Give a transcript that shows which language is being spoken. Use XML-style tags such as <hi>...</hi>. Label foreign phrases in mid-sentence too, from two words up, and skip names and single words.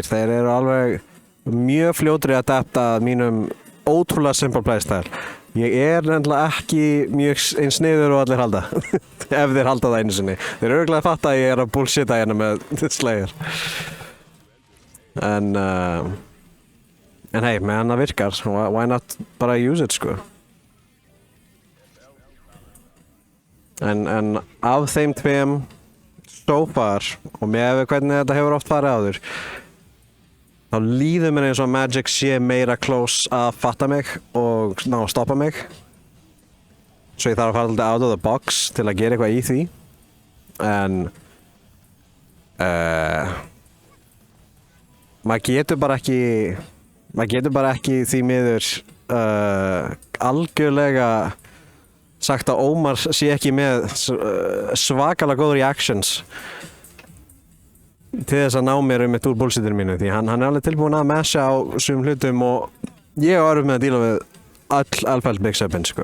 <is>Þeir eru alveg mjög fljótri að adapta mínum ótrúlega simple playstyle. Ég er nefnilega ekki mjög eins sniður og allir halda ef þeir halda það einu sinni. Þeir eru örugglega að fatta að ég er að bullshita hérna með Slayer. En hey, meðan það virkar,</is> <en>why not bara use it sko.</en> <is>En af þeim tveim</is> <en>so far</en> <is>og með hvernig þetta hefur oft farið áður þá líður mér eins og Magic sé meira close að fatta mig og ná að stoppa mig svo ég þarf að fara alltaf</is> <en>out of the box</en> <is>til að gera eitthvað í því en maður getur bara ekki því miður algjörlega sagt að Ómar sé ekki með svakalega góð reactions til þess að ná mér mitt úr bullshitinu mínu því hann er alveg tilbúinn að masha á sumum hlutum og ég er orðið með að díla við öll alfælt mix-upin sko.</is>